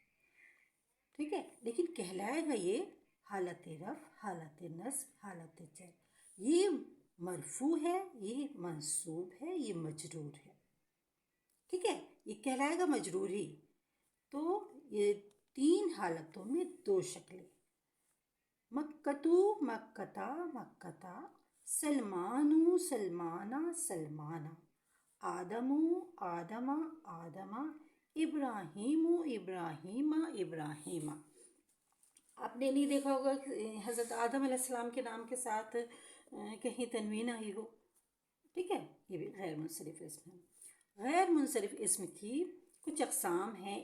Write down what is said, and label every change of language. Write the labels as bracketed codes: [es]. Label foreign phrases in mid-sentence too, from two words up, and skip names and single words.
[ur] ٹھیک ہے، لیکن کہلائے گا یہ حالت رفع، حالت نصب، حالت جر. یہ مرفوع ہے، یہ منصوب ہے، یہ مجرور ہے. ٹھیک ہے، یہ کہلائے گا مجرور ہی. تو یہ تین حالتوں میں دو شکلیں، [ar] مکتو، مکتا، مکتا. سلمانو، سلمانہ، سلمانہ. آدمو، آدمہ، آدمہ. ابراہیم ابراہیمہ ابراہیمہ. [ur] آپ نے نہیں دیکھا ہوگا کہ حضرت آدم علیہ السلام کے نام کے ساتھ کہیں تنوین آئی ہو. ٹھیک ہے، یہ بھی غیر منصرف اسم ہے. غیر منصرف اسم کی کچھ اقسام ہیں.